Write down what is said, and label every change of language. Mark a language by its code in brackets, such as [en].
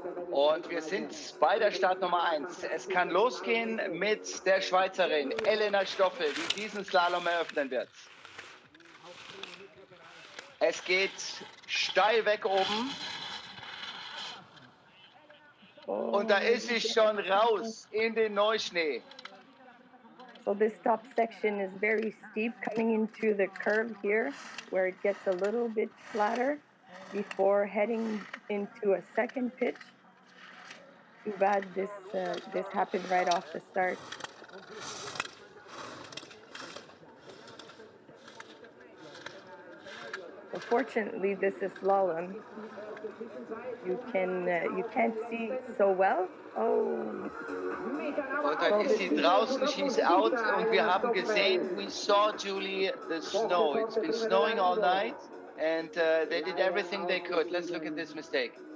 [de] Und wir sind bei der Startnummer 1. Es kann losgehen mit der Schweizerin Elena Stoffel, die diesen Slalom eröffnen wird. Es geht steil weg oben. Und da ist sie schon raus in den Neuschnee. [en] So this top section is very steep coming into the curve here, where it gets a little bit flatter before heading into a second pitch. Too bad this happened right off the start. Unfortunately, this is slalom. You can't see so well. Oh, [de] Und dann ist sie draußen, [en] she's out. [de] Und wir haben gesehen, [en] we saw, [de] Julie, [en] the snow. It's been snowing all night. And they did everything they could. Let's look at this mistake.